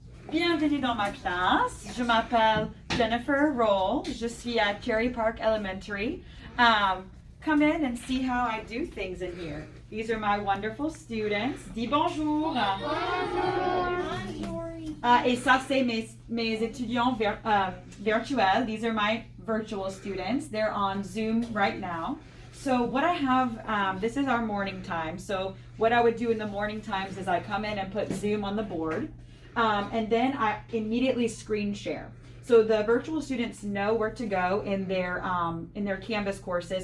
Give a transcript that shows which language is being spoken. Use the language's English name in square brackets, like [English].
[French] Bienvenue dans ma classe. Je m'appelle Jennifer Roehl. Je suis at Cherry Park Elementary. [English] Come in and see how I do things in here. These are my wonderful students. [French] Dis bonjour. Et ça, c'est mes étudiants virtuels. [English] These are my virtual students. They're on Zoom right now. So what I have, this is our morning time. So what I would do in the morning times is I come in and put Zoom on the board. And then I immediately screen share. So the virtual students know where to go in their Canvas courses.